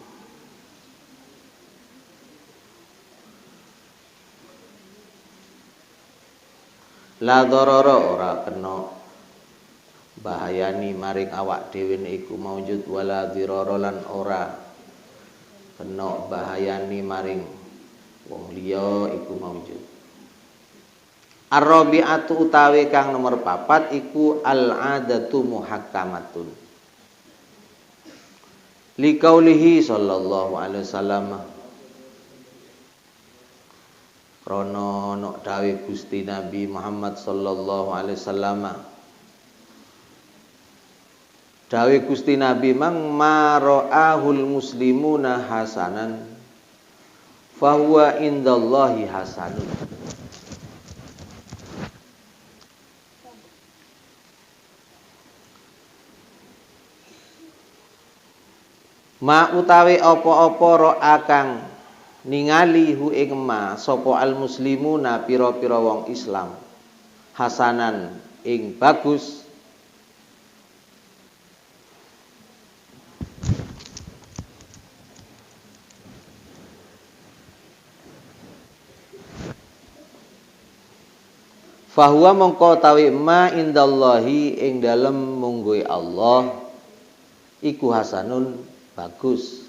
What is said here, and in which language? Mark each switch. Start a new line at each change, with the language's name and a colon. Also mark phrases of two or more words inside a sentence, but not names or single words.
Arabic: لا ضرر
Javanese: ora kena bahayani maring awak dhewe iku maujud,
Arabic: ولا ضرار
Javanese: lan ora kena bahayani maring wong liya iku maujud. Ar-rabi'atu utawi kang nomor 4 iku
Arabic: العادة محكمة. لقوله صلى الله عليه وسلم,
Javanese: krana nok dawuh Gusti Nabi Muhammad
Arabic: صلى الله عليه وسلم,
Javanese: dawuh Gusti Nabi mang
Arabic: ما رآه المسلمون حسنا فهو عند الله حسن.
Javanese: Ma utawi apa-apa ro'a kang ningali hu ing ma sapa
Arabic: المسلمون
Javanese: pira-pira wong Islam hasanan ing bagus, fahuwa mongko tawi ma indallahi ing dalem mungguhe Allah iku hasanun bagus.